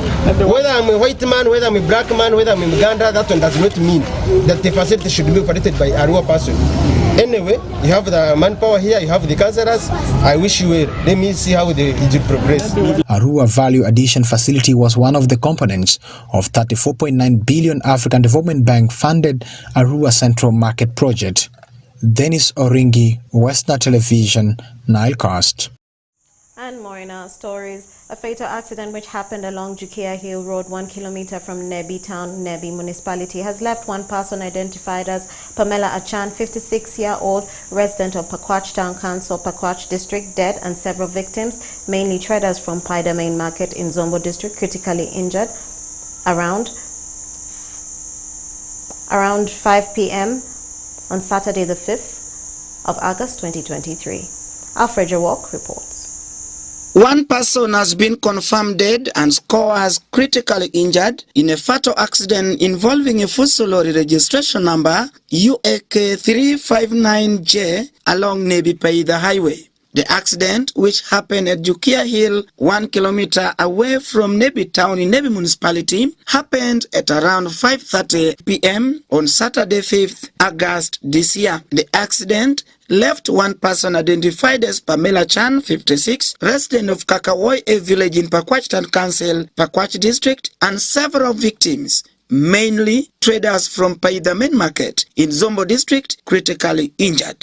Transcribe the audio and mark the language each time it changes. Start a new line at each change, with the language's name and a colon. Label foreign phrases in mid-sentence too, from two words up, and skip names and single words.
English: Whether I'm a white man, whether I'm a black man, whether I'm in Uganda, that one does not mean that the facility should be operated by Arua person. Anyway, you have the manpower here, you have the councillors. I wish you well. Let me see how it will progress. Arua Value Addition Facility was one of the components of 34.9 billion African Development Bank funded Arua Central Market Project. Dennis Oringi, WestNile Television, Nilecast. And more in our stories. A fatal accident which happened along Jukia Hill Road, 1 kilometer from Nebi Town, Nebi Municipality, has left one person identified as Pamela Achan, 56-year-old resident of Pakwach Town Council, Pakwach District, dead, and several victims, mainly traders from Paida Main Market in Zombo District, critically injured. Around 5 p.m. on Saturday the 5th of August 2023. Alfred Jawok reports. One person has been confirmed dead and scores critically injured in a fatal accident involving a Fuso lorry registration number UAK 359J along Nebi Paida Highway. The accident, which happened at Jukia Hill, 1 kilometer away from Nebi Town in Nebi Municipality, happened at around 5:30 p.m. on Saturday 5th August this year. The accident left one person identified as Pamela Chan, 56, resident of Kakawoi, a village in Pakwach Town Council, Pakwach District, and several victims, mainly traders from Paida Main Market in Zombo District, critically injured.